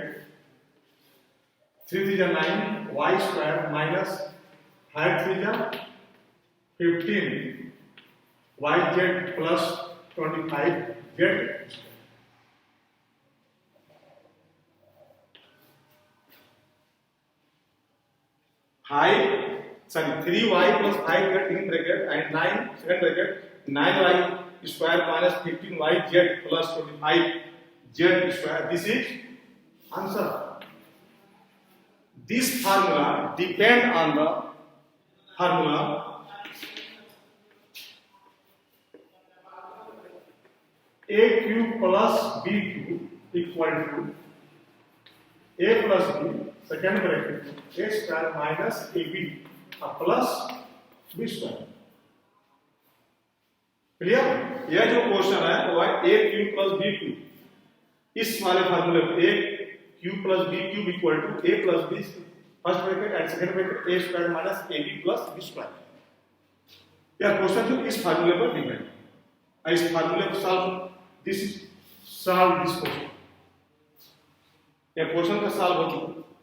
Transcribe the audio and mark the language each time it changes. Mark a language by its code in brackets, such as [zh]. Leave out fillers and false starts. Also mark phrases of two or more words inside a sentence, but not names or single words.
[en] 3 3 9 y square minus 5 3 15 yz plus 25z hai sorry 3y plus 5z in bracket and 9 second bracket 9y square minus 15yz plus 25z square. This is answer. This formula depend on the formula a cube plus b cube equal to a plus b second bracket a square minus ab plus b square। [hi] क्लियर? यह जो क्वेश्चन है वो है [en] a cube plus b cube, [hi] इस वाले फार्मूले पे [en] a cube plus b cube equal to a plus b first bracket and second bracket a square minus a b plus b square. [hi] यह क्वेश्चन जो इस फार्मूले पर डिपेंड है, इस फार्मूले को [en] solve this question, [hi] यह क्वेश्चन का सॉल्व हो चुका।